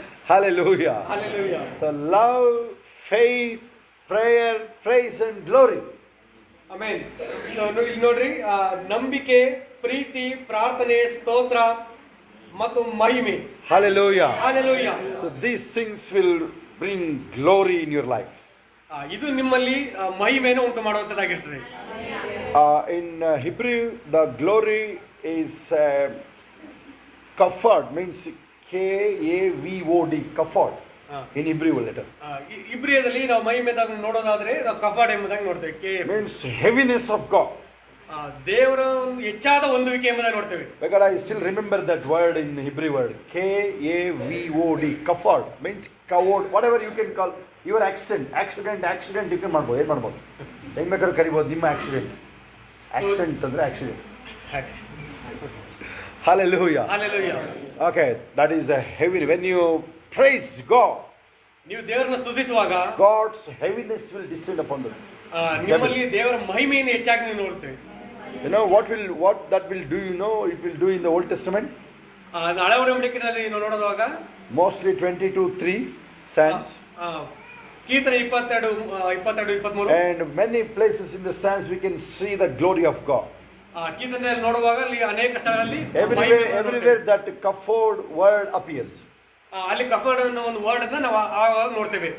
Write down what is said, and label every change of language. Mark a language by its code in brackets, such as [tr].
[en] Hallelujah. Hallelujah. So love, faith, prayer, praise and glory. [kn] Amen. ಇಲ್ಲಿ ನೋಡ್ರಿ, ನಂಬಿಕೆ, ಪ್ರೀತಿ, ಪ್ರಾರ್ಥನೆ, ಸ್ತೋತ್ರ ಮತ್ತು ಮಹಿಮೆ. [en] Hallelujah. Hallelujah. So these things will bring glory in your life. [kn] ಇದು ನಿಮ್ಮಲ್ಲಿ ಮಹಿಮೆಯನ್ನು ಉಂಟು ಮಾಡುವಂತದ್ದಾಗಿರ್ತದೆ. [en] In Hebrew, the glory is kavod, means K-A-V-O-D, kavod in Hebrew letter. [kn] ಇಬ್ರಿಯದಲ್ಲಿ ನಾವು ಮಹಿಮೆದಾಗ ನೋಡೋದಾದ್ರೆ ನಾವು ಕಫಾಡ್ ಎಂಬುದಾಗಿ ನೋಡ್ತೇವೆ. [en] Means heaviness of God. [kn] ದೇವರ ಒಂದು ಹೆಚ್ಚಾದ ಹೊಂದುವಿಕೆ ಎಂಬುದಾಗಿ ನೋಡ್ತೇವೆ. [en] Because I still remember that word in Hebrew word, K-A-V-O-D, kavod, means kavod, whatever you can call your accident you can [kn] ಮಾಡ್ಬೋದು, ಏನು ಮಾಡ್ಬೋದು, ಹೆಂಗ್ ಬೇಕಾದ್ರೂ ಕರಿಬೋದು ನಿಮ್ಮ ಆಕ್ಸಿಡೆಂಟ್ ಅಂದ್ರೆ accident. [en] Hallelujah. Hallelujah. Okay, that is a heavy. When you praise God, [kn] ನೀವು ದೇವರನ್ನು ಸ್ತುತಿಸುವಾಗ [en] God's heaviness will descend upon them. [kn] ನಿಮ್ಮಲ್ಲಿ ದೇವರ ಮಹಿಮೆಯನ್ನು ಹೆಚ್ಚಾಗಿ ನೀವು ನೋಡ್ತೇವೆ. [en] You know what that will do, you know, it will do in the Old Testament. [kn] ಹಳೆ ಒಡಂಬಡಿಕೆಯಲ್ಲಿ ನಾವು ನೋಡೋದಾಗ [en] Mostly 22:3 Psalms. [kn] ಕೀರ್ತನೆ 22-23. [en] And many places in the Psalms we can see the glory of God. [kn] ಕೀರ್ತನೆಯಲ್ಲಿ ನೋಡುವಾಗ ಅಲ್ಲಿ ಅನೇಕ ಸ್ಥಳಗಳಲ್ಲಿ [en] everywhere that kavod word appears. [kn] ಅಲ್ಲಿ ಕಫಾಡ್ ಅನ್ನೋ ಒಂದು ವರ್ಡ್ ಅನ್ನ ನಾವು ಆವಾಗ ನೋಡ್ತೇವೆ.